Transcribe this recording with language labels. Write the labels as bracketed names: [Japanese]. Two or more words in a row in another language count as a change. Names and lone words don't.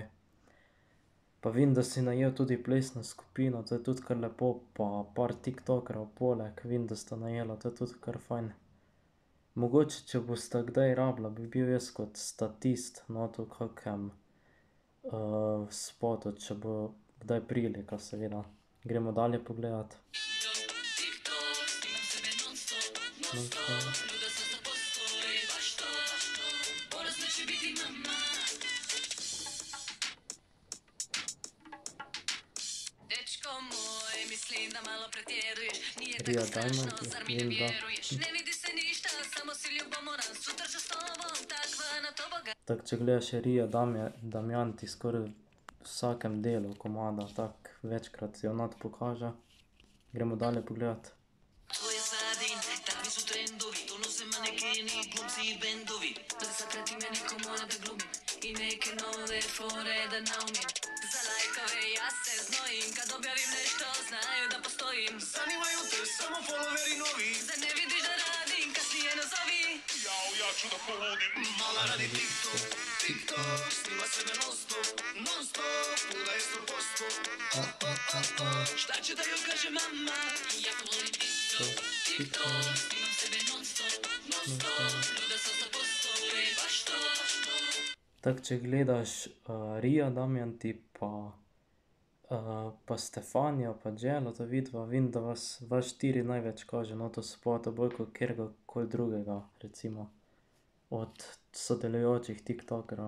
[Slovenian] Pa vidim, da si najel tudi plesno skupino, to je tudi kar lepo, pa par tiktokerov poleg, vidim, da sta najela, to je tudi kar fajn. Mogoče, če bosta kdaj rabila, bi bil jaz kot statist not v kakem spotu, če bo kdaj prilika, seveda. Gremo dalje pogledat. [Serbian] TikTok, snimam sebe non-stop, non-stop, ljuda sam 100%, baš to, ponosna će biti mama. Dečko moj, mislim da malo pretjeruješ, nije Rija tako strašno, Dalmati, zar mi ne vidim da. vjeruješ? Ne vidi se ništa, samo si ljubomoran, sutra ću s tobom, takva na tobogan. [Slovenian] Tako, če gledaš Rija Damjan, ti skoraj v vsakem delu komada tako večkrat jo not pokaže. Gremo dalje pogledat. [Serbian] To je Saradin, takvi su trendovi, donose manekeni, glumci i bendovi. Da sakrati me neko mora da glumim i neke nove fore da naumim. Za lajkove ja se znojim, kad objavim nešto znaju da postojim. Zanimaju te samo followeri novi, zar ne vidiš da radim, kasnije nazovi. Jao, ja ću da poludim, mala radi TikTok, TikTok, snima sebe non-stop, non-stop, kuda je 100%. Šta će da joj kaže mama? Ja volim TikTok, TikTok, snimam sebe non-stop, non-stop, ljuda sam 100%, baš to. [Slovenian] Tako, če gledaš Rija Damjanti pa Stefanijo pa Jello, ta vidva, vidim, da vas štiri največ kaže not v spotu, bolj kot kateregakoli drugega recimo od sodelujočih tiktokerov.